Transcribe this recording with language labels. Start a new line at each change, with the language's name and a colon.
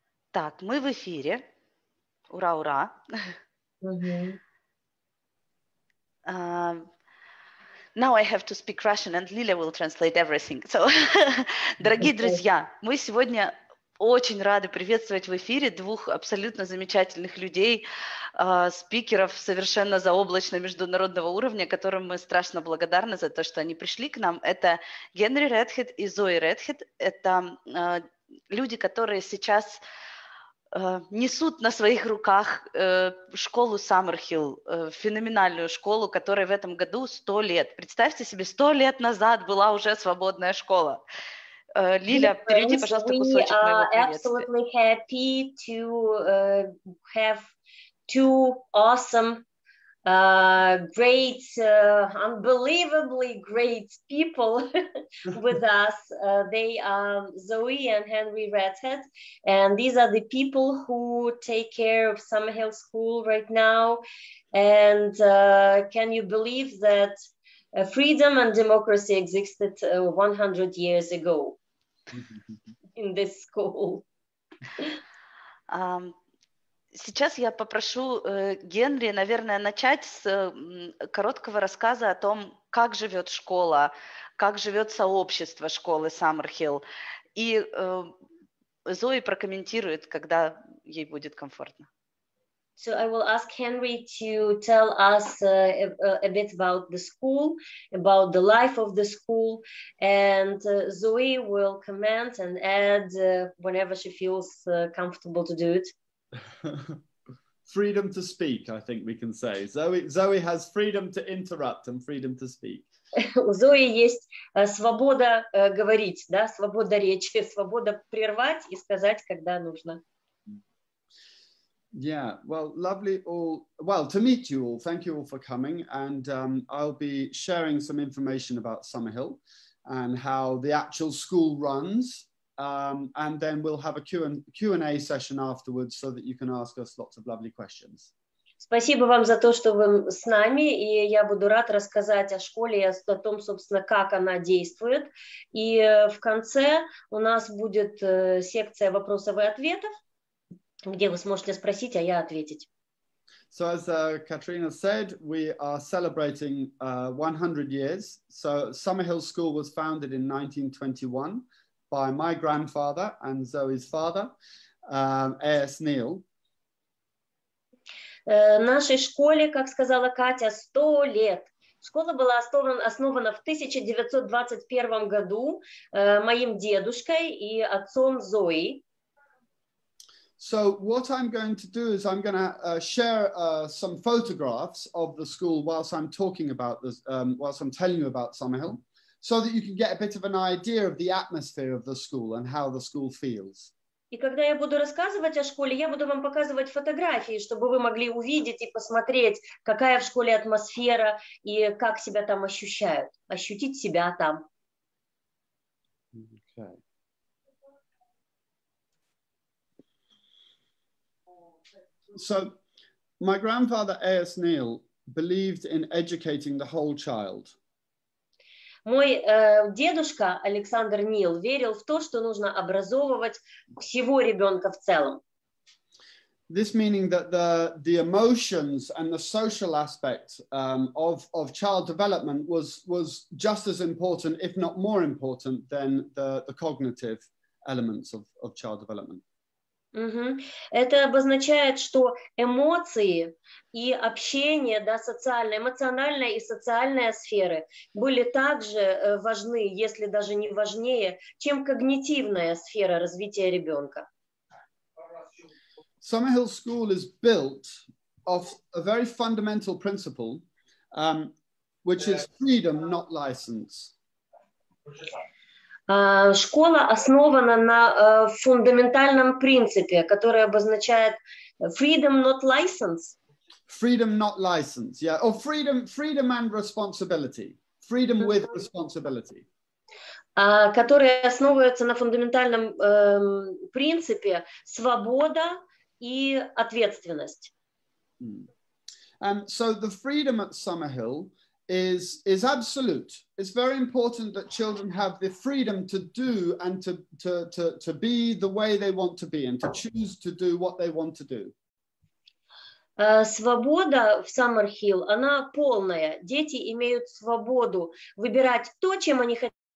Russian: Так, мы в эфире. Ура, ура.
English: Now I have to speak Russian, and Lila will translate everything.
Russian: So, дорогие друзья, мы сегодня очень рады приветствовать в эфире двух абсолютно замечательных людей, спикеров совершенно заоблачно-международного уровня, которым мы страшно благодарны за то, что они пришли к нам. Это Генрі Редхед и Зои Редхед. Это люди, которые сейчас несут на своих руках школу Саммерхіл, феноменальную школу, которой в этом году 100 лет. Представьте себе, 100 лет назад была уже свободная школа. Лиля, переведи, пожалуйста, кусочек моего приветствия.
English: We are absolutely happy to have two awesome, great, unbelievably great people with us. They are Zoe and Henry Redhead, and these are the people who take care of Sammerhіл School right now. And can you believe that freedom and democracy existed 100 years ago in this school?
Russian: Сейчас я попрошу Генри, наверное, начать с короткого рассказа о том, как живет школа, как живет сообщество школы Саммерхіл. И Зои прокомментирует, когда ей будет комфортно.
English: So I will ask Henry to tell us a bit about the school, about the life of the school, and Zoe will comment and add whenever she feels comfortable to do it. Freedom to speak, I think we can say. Zoe has freedom to interrupt and freedom to speak.
Russian: У Зои есть свобода говорить, да, свобода речи, свобода прервать и сказать, когда нужно.
English: Yeah, well, lovely all. Well, to meet you all, thank you all for coming. And I'll be sharing some information about Sammerhіл and how the actual school runs. And then we'll have a Q&A session afterwards so that you can ask us lots of lovely questions.
Russian: Спасибо вам за то, что вы с нами, и я буду рад рассказать о школе и о том, собственно, как она действует. И в конце у нас будет секция вопросов и ответов, где вы сможете спросить, а я ответить.
English: So as Katrina said, we are celebrating 100 years. So Sammerhіл School was founded in 1921 by my grandfather and Zoe's father, A.S. Ніл.
Russian: Нашей школе, как сказала Катя, 100 лет. Школа была основана в 1921 году моим дедушкой и отцом Зои.
English: So what I'm going to do is I'm going to share some photographs of the school whilst I'm talking about this, whilst I'm telling you about Sammerhіл, so that you can get a bit of an idea of the atmosphere of the school and how the school feels.
Russian: И когда я буду рассказывать о школе, я буду вам показывать фотографии, чтобы вы могли увидеть и посмотреть, какая в школе атмосфера и как себя там ощущают, ощутить себя там.
English: Okay. So, my grandfather A.S. Ніл believed in educating the whole child.
Russian: Мой дедушка Александр Нил верил в то, что нужно образовывать всего ребенка в целом.
English: This meaning that the emotions and the social aspect of child development was just as important, if not more important, than the cognitive elements of child development.
Russian: Это обозначает, что эмоции и общение, да, эмоциональная и социальная сферы были также важны, если даже не важнее, чем когнитивная сфера развития ребенка.
English: Sammerhіл School is built of a very fundamental principle, which is freedom, not license.
Russian: Школа основана на фундаментальном принципе, который обозначает
English: freedom, not license. Freedom, not license, yeah. Or freedom and responsibility. Freedom with responsibility.
Russian: Которые основываются на фундаментальном принципе свобода и ответственность.
English: So the freedom at Sammerhіл is absolute. It's very important that children have the freedom to do and to be the way they want to be and to choose to do what they want to do.
Russian: Свобода в Саммерхіл, она полная. Дети имеют свободу выбирать то, чем они хотят.